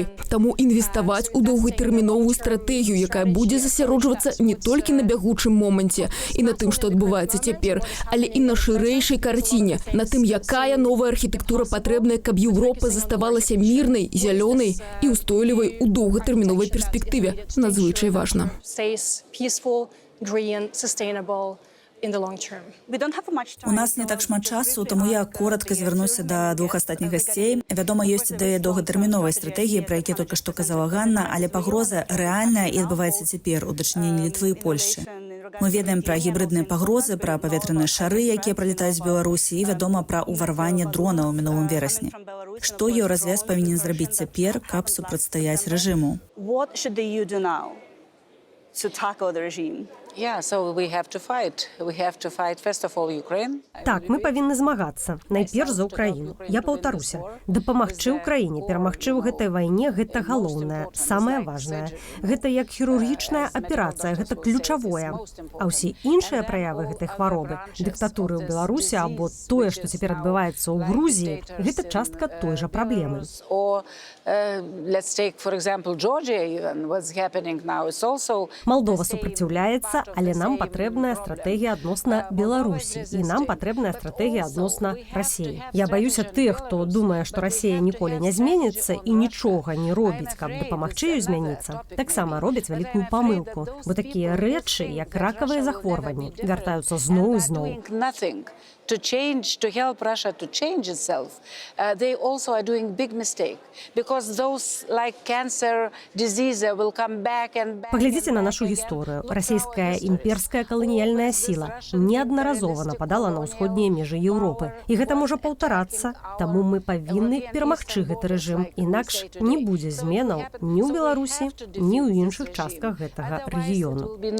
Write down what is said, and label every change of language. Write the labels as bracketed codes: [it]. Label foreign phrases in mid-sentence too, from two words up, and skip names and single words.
[be] Таму інвеставаць у доўгатэрміновую стратэгію, якая будзе засяроджвацца не толькі на бягучым моманце і на тым, што адбываецца цяпер, але і на шырэйшай карціне, на тым, якая новая архітэктура патрэбная, каб Еўропа заставалася мірнай, зялёнай і устойлівай у доўгатэрміновай перспектыве. Надзвычай важна. [en] in the long term. We don't have much time. [be] У нас не так шмат часу, [uk] тому я коротко звернуся [be] да двох астатніх гасцей. Вядома, ёсць ідэя доўгатэрміновай стратэгіі, пра які толькі што казала Ганна, але пагроза рэальная і адбываецца цяпер у дачыненні Літвы і Польшчы. Мы ведаем пра гібридныя пагрозы, пра паветраныя шары, якія пралетаюць з Беларусі, і вядома пра ўварванне дронаў у мінулым верасні. Што Еўразвяз павінен зрабіць цяпер, каб супрацьстаяць рэжыму? [en] What should the EU do now to tackle the regime? Yeah, so we have to fight. We have to fight, first of all, Ukraine. [be] Так, мы павінны змагацца, найперш за Украіну. Я паўтаруся, дапамагчы Украіне, перамагчы ў гэтай вайне, гэта галоўнае, самае важнае. Гэта як хірургічная аперацыя, гэта ключавое. А ўсе іншыя праявы гэтай хваробы, дыктатуры ў Беларусі або тое, што цяпер адбываецца ў Грузіі, гэта частка той жа праблемы. [en] Or let's take, for example, Georgia, even what's happening now is also... [be] Малдова супраціўляецца, але нам патрэбная стратэгія адносна Беларусі, і нам патрэбная стратэгія адносна Расіі. Я баюся тых, хто думае, што Расія ніколі не зменіцца і нічога не робіць, каб дапамагчы ёй змяніцца, таксама робяць вялікую памылку, бо такія рэчы, як ракавыя захворванні, вяртаюцца зноў і зноў. [en] To change, to help Russia to change itself, they also are doing big mistake because those like cancer disease will come back and back. [be] Паглядзіце на нашу гісторыю. Расійская імперская каланіяльная сіла неаднаразова нападала на ўсходнія межы Еўропы. І гэта можа паўтарацца, таму мы павінны перамагчы гэты рэжым. Інакш не будзе зменаў ні ў Беларусі, ні ў іншых частках гэтага рэгіёну.